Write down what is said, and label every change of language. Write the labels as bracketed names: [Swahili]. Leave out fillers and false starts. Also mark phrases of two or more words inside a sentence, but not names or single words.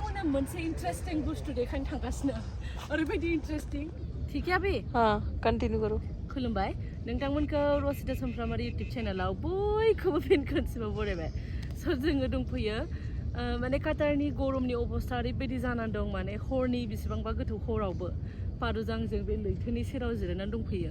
[Bodo] मोनसे इंटरेस्टिंग बुस्थु देखायनो थांगासिनो ओरैबायदि इंटरेस्टिं [Hindi] ठीक है अभी हाँ कंटिन्यू करो [Bodo] खुलुमबाय नोंथांमोनखौ रसिदा समफ्रामारि इउटुब चेनेलाव बयखौबो फिन खनसेबाव बरायबाय स' जोङो दंफैयो माने काटारनि गरमनि अबस्था ओरैबायदि जानानै दं माने हरनि बेसेबांबा गोथौ हरावबो पारुजांजों बे लैथोनि सेराव जिरायनानै दंफैयो